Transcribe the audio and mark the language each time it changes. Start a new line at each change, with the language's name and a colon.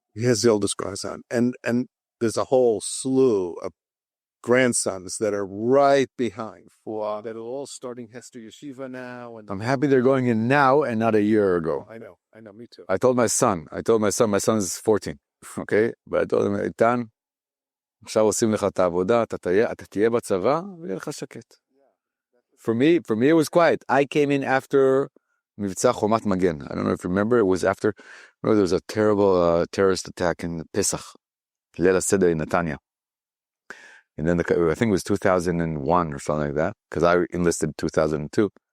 English: He has the oldest grandson, and there's a whole slew of grandsons that are right behind that are all starting Hester Yeshiva now. And I'm happy they're going in now and not a year ago. I know, me too. I told my son, my son is 14, okay? But I told him,
Hebrew: איתן, עכשיו עושים לך את העבודה, אתה תהיה בצבא, ויהיה לך שקט.
English: For me, it was quiet. I came in after מבצע חומת מגן. I don't know if you remember, it was after, there was a terrible terrorist attack in Pesach, ליל הסדר in Netanya. And then I think it was 2001 or something like that, because I enlisted in 2002.